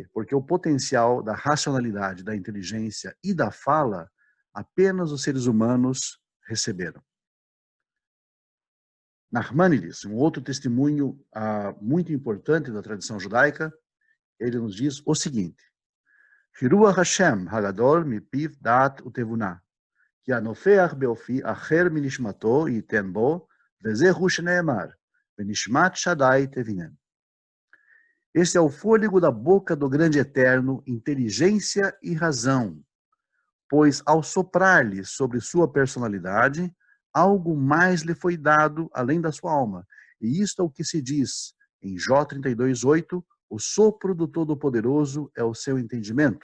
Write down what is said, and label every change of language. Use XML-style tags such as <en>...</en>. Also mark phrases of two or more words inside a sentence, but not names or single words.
<pt>Porque o potencial da racionalidade, da inteligência e da fala, apenas os seres humanos receberam. Nachmanides, um outro testemunho muito importante da tradição judaica, ele nos diz o seguinte:</pt> <he>היא רוח השם הגדול מפיו דעת ותבונה, כי הנופח באפי אחר מנשמתו יתן בו, וזהו שנאמר, ונשמת שדי תבינם.</he> <pt>Este é o fôlego da boca do grande eterno, inteligência e razão, pois ao soprar-lhe sobre sua personalidade, algo mais lhe foi dado além da sua alma. E isto é o que se diz em Jó 32:8, o sopro do Todo-Poderoso é o seu entendimento.</pt>